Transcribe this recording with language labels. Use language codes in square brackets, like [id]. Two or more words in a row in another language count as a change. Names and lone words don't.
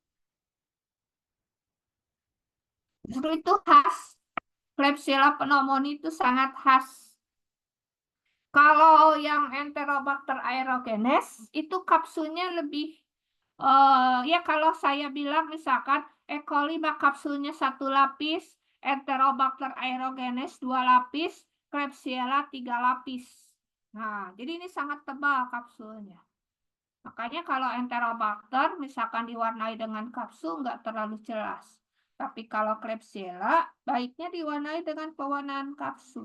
[id] Justru itu khas. Klebsiella pneumoniae itu sangat khas. Kalau yang Enterobacter aerogenes itu kapsulnya lebih ya kalau saya bilang misalkan E. coli kapsulnya 1 lapis, Enterobacter aerogenes 2 lapis, Klebsiella 3 lapis. Nah, jadi ini sangat tebal kapsulnya. Makanya kalau Enterobacter misalkan diwarnai dengan kapsul nggak terlalu jelas. Tapi kalau Klebsiella baiknya diwarnai dengan pewarnaan kapsul.